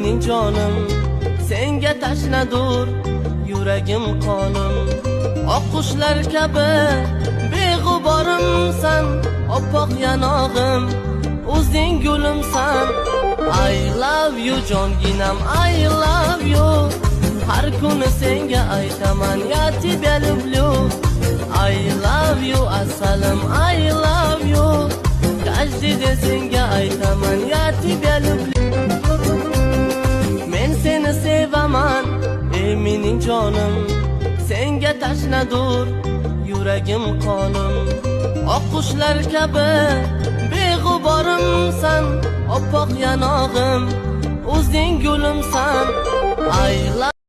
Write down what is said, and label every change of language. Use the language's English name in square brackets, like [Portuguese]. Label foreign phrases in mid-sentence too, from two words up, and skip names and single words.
[Uzbek] jonim, senga tashnadur yuragim qonim. Oqqushlar kabi beg'uborimsan, oppoq yanog'im, o'zing gulimsan. [English] I love you jonginam, I love you. [Uzbek] Har kuni senga aytaman, [Russian] я тебя люблю. [English] I love you asalim, I love you. [Russian] Каждый день [Uzbek] senga aytaman, [Russian] я тебя люблю. [Uzbek] Men seni sevaman, ey mening jonim, senga tashnadur yuragim qonim. Oqqushlar kabi beg'uborimsan, oppoq yanog'im, o'zing gulimsan. [English] I love